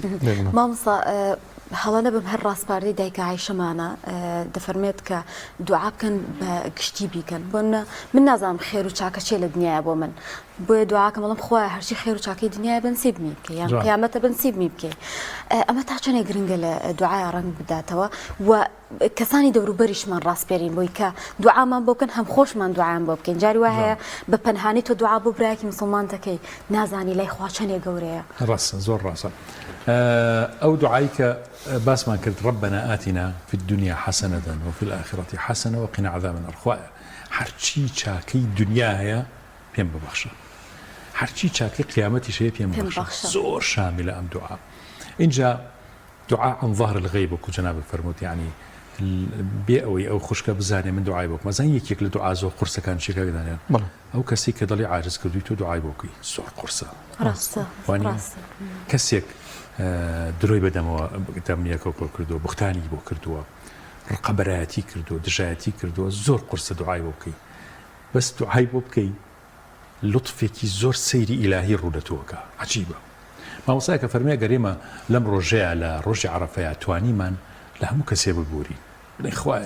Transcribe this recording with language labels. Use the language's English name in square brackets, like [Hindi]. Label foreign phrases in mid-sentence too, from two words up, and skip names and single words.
[Central Kurdish] مامۆستا هەڵانە بم هەر ڕاستپاردەی دایکە عایشەمانە دەفەرمێت کە دوعا بکەن بە گشتی بیکەن بۆ من نازانم خێر و چاکە چێ لە دنیاە بۆ من بۆیە دوعاکەم بەڵام خوایە هەرچی خێر و چاکەی دنیاە بنسیبمی بکەی یان قیامەتە بنسیبمی بکەی ئەمە تا چەندێک گرنگە لە دوعای ڕەنگ بداتەوە و کەسانی دەوروبەریشمان ڕاستپێرین بۆی کە دوعامان بۆ بکەن هەم خۆشمان دوعایان بۆ بکەین جاری وا هەیە بە پەنهانی تۆ دوعا بۆ برایەکی مسڵمان دەکەی نازانی لای خوا چەندێک گەورەیە ڕاستە زۆر ڕاستە ئەو دوعای کە باسمان کرد [Arabic] ربنا آتنا في الدنيا حسنة وفي الآخرة حسنة وقنا عذاب النار [Central Kurdish] خوايا هرچی چاکەی دنیا هەیە پێم ببەخشە هەرچی چاکەی قیامەتی شەیە پێم ببەخشە زۆر شاملە ئەم دوعا اینجا [Arabic] دعاء عن ظهر الغيب [Central Kurdish] وكو جناب فرموت يعني بێ ئەوەی ئەو خوشکە بزانێ من دوعای بۆ مەزان یەکێک لە دوعا زۆر قورسەکان چێکە دانیان ئەو کەسی کە دڵی عاجز کردووی تۆ دوعای بۆ بکەی زۆر قورسە کەسێک درۆی بەدەمەوە دەمیەکە کۆ کردووە بوختانی بۆ کردووە ڕقەبەرایەتی کردووە دژایەتی کردووە زۆر قورسە دوعای بۆ بکەی بەس دوعای بۆ بکەی لطفێکی زۆر سەیری ئیلاهی ڕوودەتەوەکە عەجیبە مامۆستایە کە فەرمێ گەرێمە لەم ڕۆژەیە لە ڕۆژی عەرەفەیە توانیمان لە هەموو کەسێ ببووری بڵێ خوایە